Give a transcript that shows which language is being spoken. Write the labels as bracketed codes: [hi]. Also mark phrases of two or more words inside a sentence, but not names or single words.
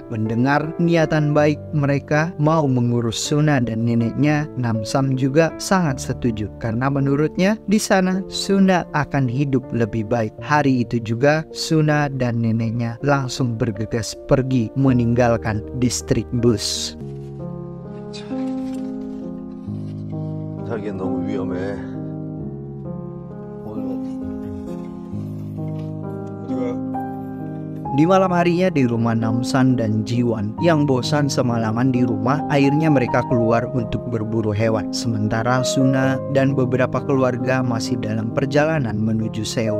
[id] Mendengar niatan baik mereka mau mengurus Suna dan neneknya, Namsan juga sangat setuju karena menurutnya di sana Suna akan hidup lebih baik. Hari itu juga Suna dan neneknya langsung bergegas pergi meninggalkan distrik bus. [ko] 자기는 너무 위험해. [id] Di malam harinya di rumah Namsan dan Jiwon yang bosan semalaman di rumah, akhirnya mereka keluar untuk berburu hewan. Sementara Suna dan beberapa keluarga masih dalam perjalanan menuju Seoul.